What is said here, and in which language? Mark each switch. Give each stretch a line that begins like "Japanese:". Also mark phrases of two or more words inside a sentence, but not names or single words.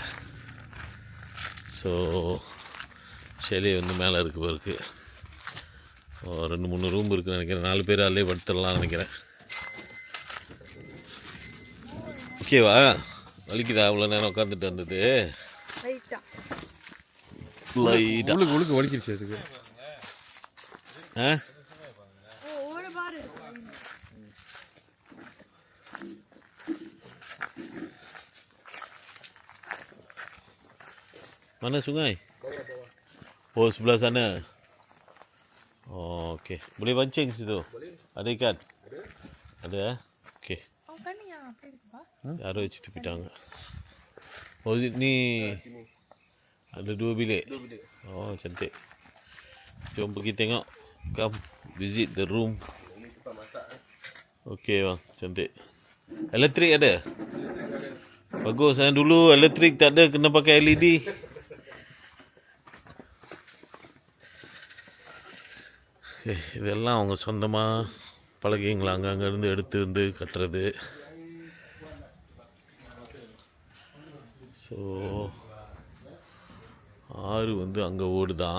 Tamil: ஸோ ஷேலே வந்து மேலே இருக்கு பிறகு 2-3 ரூம் இருக்குன்னு நினைக்கிறேன். 4 பேர் அதிலே படுத்துடலாம்னு நினைக்கிறேன். ஓகேவா? வலிக்குதா அவ்வளோ நேரம் உட்காந்துட்டு வந்தது? உழுக்கு வலிக்கிடுச்சு அதுக்கு.
Malay: Mana sungai? Oh, sebelah sana. Oh, okey. Boleh pancing situ? Ada ikan? Ada? Okey.
Tamil: Yaru வச்சுட்டு போயிட்டாங்க.
Malay: Oh, ni ada 2 bilik? Oh, cantik. Jom pergi tengok.
English: Come visit the room.
Malay: Okey bang, cantik. Elektrik ada? Bagus. Dulu elektrik tak ada, kena pakai LED.
Tamil: இதெல்லாம் அவங்க சொந்தமாக பழகிங்களா அங்கேருந்து எடுத்து வந்து கட்டுறது. ஸோ ஆறு வந்து அங்கே ஓடுதான்.